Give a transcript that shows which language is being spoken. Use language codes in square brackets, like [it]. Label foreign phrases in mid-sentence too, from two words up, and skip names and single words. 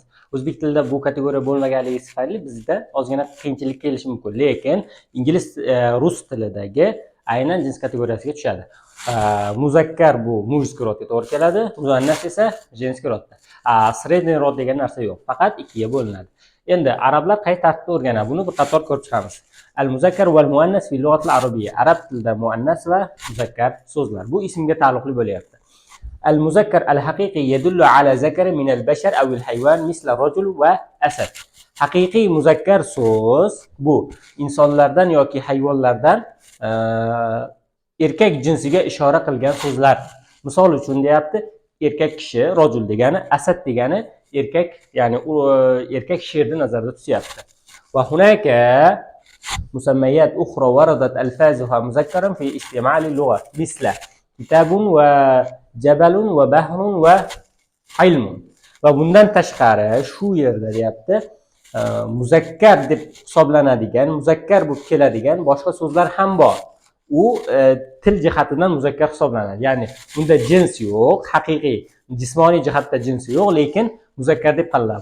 [uz] O'zbek tilida bu kategoriya bo'lmaganligi tufayli bizda ozgina qiyinchilik kelishi mumkin, lekin ingliz rus tilidagi aynan jins kategoriyasiga tushadi. Muzakkar bu [ru] мужской родга [uz] to'g'ri keladi, muannas esa [ru] женский родда. Средний род [uz] degan narsa yo'q, faqat ikkiga bo'linadi. Endi arablar qay tartibda o'rganadi, buni bir qator ko'rib chiqamiz. [ar] المذكر والمؤنث في اللغة العربية. [uz] Arab tilida muannas va muzakkar so'zlar. Bu ismga taalluqli bo'lyapti. [ar] المذكر الحقيقي يدل على ذكر من البشر أو الحيوان مثل رجل وأسد. [uz] Haqiqiy muzakkar so'z bu insonlardan yoki hayvonlardan erkak jinsiga ishora qilgan so'zlar. Misol uchun deyapti, erkak kishi, rajul degani, asad degani erkak, ya'ni erkak sherni nazarda tutyapti. [ar] وهناك مسميات أخرى وردت ألفاظها مذكرا في استعمال اللغة مثل كتاب وجبل وبحر وعلم. [uz] Va bundan tashqari shu yerda deyapti, muzakkar deb hisoblanadigan, muzakkar bo'lib keladigan boshqa so'zlar ham bor. U til jihatidan muzakkar hisoblanadi. Ya'ni bunda jins yo'q, haqiqiy jismoniy jihatda jinsi yo'q, lekin muzakkar deb qaraladi.